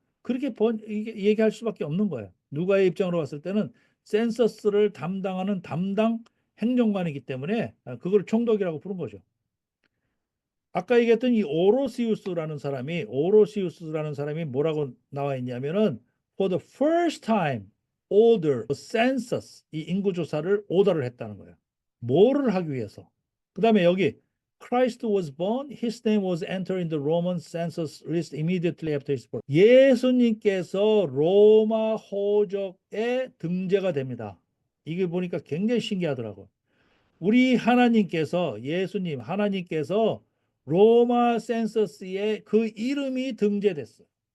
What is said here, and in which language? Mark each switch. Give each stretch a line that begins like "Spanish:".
Korean: 그렇게 얘기할 수밖에 없는 거예요. 누가의 입장으로 봤을 때는 센서스를 담당하는 담당 행정관이기 때문에 그걸 총독이라고 부른 거죠. 아까 얘기했던 이 오로시우스라는 사람이 뭐라고 나와 있냐면은
English: for the first time order census
Korean: 이 인구 조사를 오더를 했다는 거예요. 뭐를 하기 위해서? 그다음에 여기
English: Christ was born, his name was entered in the Roman census list immediately after his birth.
Korean: 예수님께서 로마 호적에 등재가 됩니다. 이게 보니까 굉장히 신기하더라고요. 우리 하나님께서 예수님 하나님께서 로마 센서스에 그 이름이 등재됐어요.